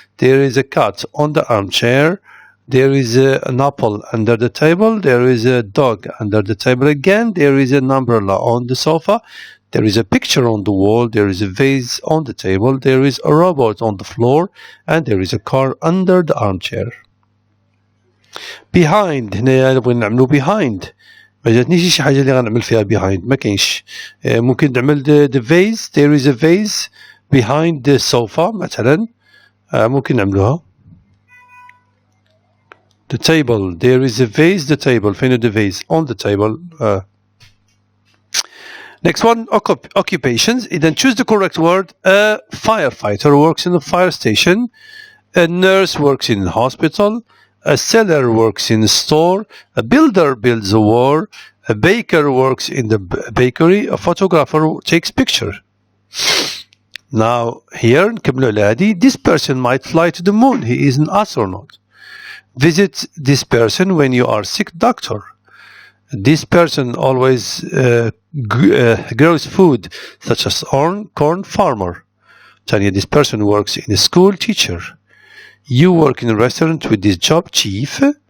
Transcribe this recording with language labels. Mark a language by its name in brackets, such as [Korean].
[English] There is a cat on the armchair. There is an apple under the table. There is a dog under the table again. There is an umbrella on the sofa. There is a picture on the wall. There is a vase on the table. There is a robot on the floor. And there is a car under the armchair. Behind. [Arabic] هنا نبغى نعملو behind. ما جاتنيش شي حاجة اللي غنعمل فيها behind. ما كاينش. ممكن نعمل the vase. [English] There is a vase behind the sofa [Arabic] مثلا. ممكن نعملوها. [English] The table. There is a vase. The table. [Arabic] فين the vase? [English] On the table. Next one. Occupations. Then choose the correct word. A firefighter works in a fire station. A nurse works in a hospital. A seller works in a store. A builder builds a wall. A baker works in the bakery. A photographer takes picture. Now here [Arabic] نكملوا على هذه. [English] This person might fly to the moon. He is an astronaut. Visit this person when you are sick, doctor. This person always grows food such as corn, farmer. Tanya, this person works in a school, teacher. You work in a restaurant with this job, chief.